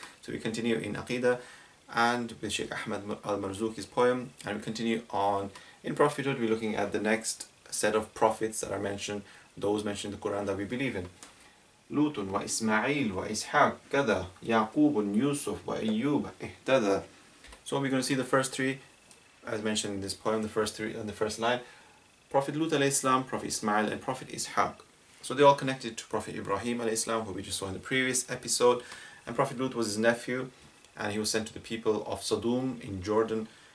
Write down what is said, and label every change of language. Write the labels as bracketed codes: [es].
[en] So we continue in Aqeedah and with Sheikh Ahmad al-Marzuki's poem, and we continue on in prophethood. We're looking at the next set of prophets that are mentioned, those mentioned in the Quran that we believe in. [ar] لوط وإسماعيل وإسحاق كذا يعقوب يوسف وأيوب اهتدى. [en] So we're going to see the first three, as mentioned in this poem, the first three on the first line. Prophet Lut alayhi salam, Prophet Ismail, and Prophet Ishaq. So they're all connected to Prophet Ibrahim alayhi salam, who we just saw in the previous episode. And Prophet Lut was his nephew, and he was sent to the people of Sodom in Jordan.